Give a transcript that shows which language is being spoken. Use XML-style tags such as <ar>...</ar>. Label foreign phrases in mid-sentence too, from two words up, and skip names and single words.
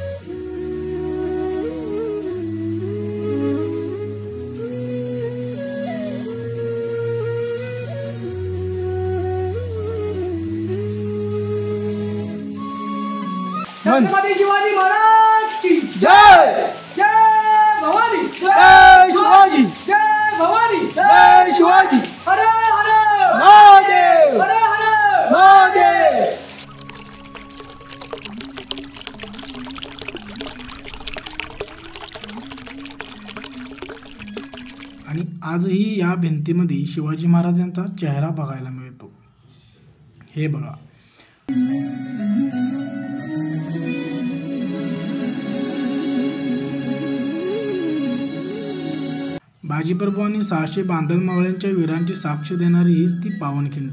<hi>छत्रपती शिवाजी महाराज की जय. जय भवानी. जय शिवाजी. जय भवानी. जय शिवाजी. हर हर महादेव. हर हर महादेव.</hi> <mr>आणि आजही या भिंतीमध्ये शिवाजी महाराजांचा चेहरा बघायला मिळतो. हे बघा. बाजीप्रभू आणि 600 बांधल मावळ्यांच्या वीरांची साक्ष देणारी हीच ती पावनखिंड.</mr>